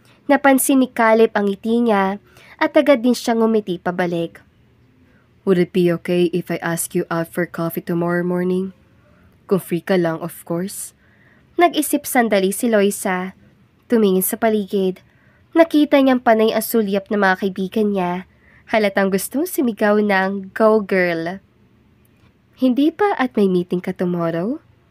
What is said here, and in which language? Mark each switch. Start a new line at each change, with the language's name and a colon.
Filipino: Napansin ni Caleb ang ngiti niya at agad din siyang ngumiti pabalik.
English: Would it be okay if I ask you out for coffee tomorrow morning?
Filipino: Kung free ka lang,
English: of course.
Filipino: Nag-isip sandali si Loisa. Tumingin sa paligid. Nakita niyang panay ang sulyap ng mga kaibigan niya. Halatang gustong sumigaw ng Go Girl. Hindi pa at may meeting ka tomorrow?